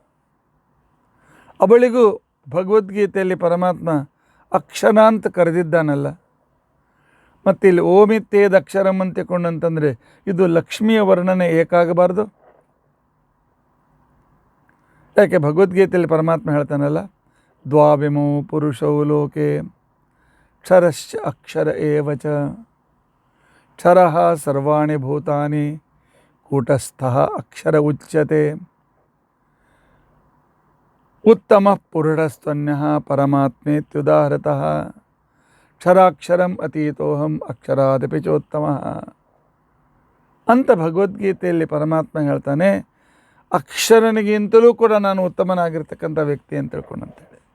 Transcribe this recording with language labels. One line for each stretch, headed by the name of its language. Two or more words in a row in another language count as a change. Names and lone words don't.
Kannada: ಅವಳಿಗೂ ಭಗವದ್ಗೀತೆಯಲ್ಲಿ ಪರಮಾತ್ಮ ಅಕ್ಷರ ಅಂತ ಕರೆದಿದ್ದಾನಲ್ಲ. ಮತ್ತು ಇಲ್ಲಿ
Sanskrit: ಓಮಿತ್ತೇದ ಅಕ್ಷರಂ
Kannada: ಅಂತಿಕೊಂಡಂತಂದರೆ ಇದು ಲಕ್ಷ್ಮಿಯ ವರ್ಣನೆ ಏಕಾಗಬಾರ್ದು. ಯಾಕೆ ಭಗವದ್ಗೀತೆಯಲ್ಲಿ ಪರಮಾತ್ಮ ಹೇಳ್ತಾನಲ್ಲ,
Sanskrit: ದ್ವಾವಿಮೌ ಪುರುಷೌ ಲೋಕೆ ಕ್ಷರಶ್ಚ ಅಕ್ಷರ ಏವಚ ಕ್ಷರಃ ಸರ್ವಾಣಿ ಭೂತಾನಿ ಕೂಟಸ್ಥಃ ಅಕ್ಷರ ಉಚ್ಯತೆ ಉತ್ತಮಃ ಪುರುಷಸ್ತ್ವನ್ಯಃ ಪರಮಾತ್ಮೇತ್ಯುದಾಹೃತಃ ಕ್ಷರಾಕ್ಷರಂ ಅತೀತೋಹಂ ಅಕ್ಷರಾದಪಿ ಚೋತ್ತಮಃ
Kannada: ಅಂತ ಭಗವದ್ಗೀತೆಯಲ್ಲಿ ಪರಮಾತ್ಮ ಹೇಳ್ತಾನೆ. ಅಕ್ಷರನಿಗಿಂತಲೂ ಕೂಡ ನಾನು ಉತ್ತಮನಾಗಿರ್ತಕ್ಕಂಥ ವ್ಯಕ್ತಿ ಅಂತ ತಿಳ್ಕೊಂಡಂತೇಳಿ.